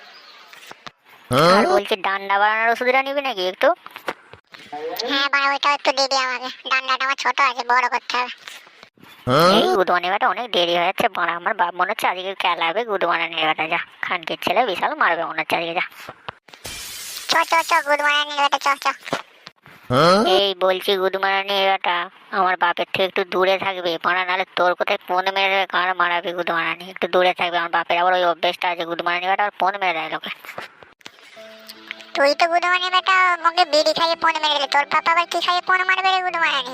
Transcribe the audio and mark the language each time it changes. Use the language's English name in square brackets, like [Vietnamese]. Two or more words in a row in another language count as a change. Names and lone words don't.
[Bangla] আর বলছি ডান্ডা বাড়ানোর ওষুধটা নিবি নাকি একটু? হ্যাঁ মারা, ওইটাও একটু দিবি আমাকে, ডান্ডাটা আমার ছোট আছে, বড় করতে হবে। এই গুদমানি বেটা অনেক দেরি হয়ে যাচ্ছে মারা, আমার বাপ মনে হচ্ছে আজকে খেলাবে গুদমানি বেটা, যা খানকির ছেলে বিশাল মারবে মনে হচ্ছে আজকে, যা। চ চ চ, [English] good morning [Bangla] বেটা, চ চ। এই বলছি গুদমানি বেটা আমার বাপের থেকে একটু দূরে থাকবে মারা, নাহলে তোর কোথায় ফোন মেরে দেবে, কার মারাবি গুদমানি, একটু দূরে থাকবে, আমার বাপের আবার ওই অভ্যেসটা আছে, গুদমানি বেটা আর ফোন মেরে দেয় লোকে। তুই তো [English] good morning [Bangla] বেটা মুখে বিড়ি খাইয়ে ফোন মেরে দিলি, তোর পাপা আবার কি খাইয়ে ফোন মারবে রে [English] good morning?